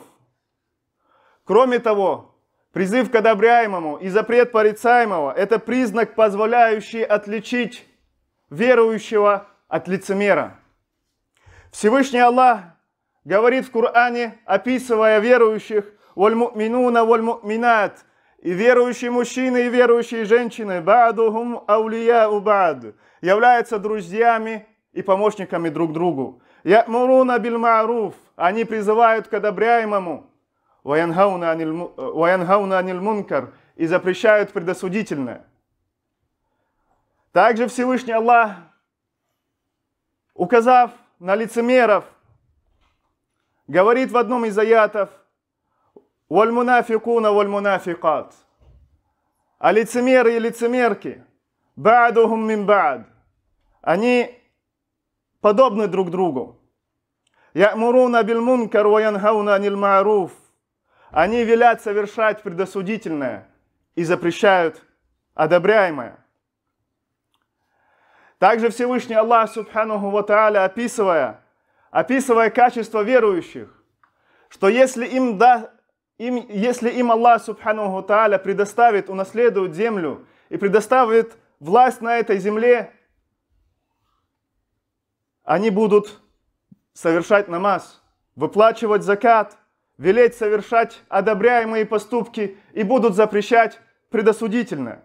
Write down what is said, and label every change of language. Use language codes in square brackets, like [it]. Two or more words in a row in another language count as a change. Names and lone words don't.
[ru] Кроме того, призыв к одобряемому и запрет порицаемого – это признак, позволяющий отличить верующего от лицемера. Всевышний Аллах говорит в Коране, описывая верующих: [ar] «والمؤمنون والمؤمنات», [ru] и верующие мужчины и верующие женщины, [ar] «بعضهم أولياء بعض», [ru] являются друзьями и помощниками друг другу. [ar] «يأمرون بالمعروف», [ru] они призывают к одобряемому, [ar] «وينهون عن المنكر», [ru] и запрещают предосудительное. Также Всевышний Аллах, указав на лицемеров, говорит в одном из аятов: [ar] «والمنافقون والمنافقات». [ru] А лицемеры и лицемерки, [ar] «بعضهم من بعض», [ru] они подобны друг другу. [ar] «يأمرون بالمنكر وينهون عن المعروف», [ru] они велят совершать предосудительное и запрещают одобряемое. Также Всевышний Аллах, [ar] سبحانه وتعالى, [ru] описывая качество верующих, что если им Аллах, [ar] سبحانه وتعالى, [ru] предоставит, унаследует землю и предоставит власть на этой земле, они будут совершать намаз, выплачивать закат, велеть совершать одобряемые поступки и будут запрещать предосудительное.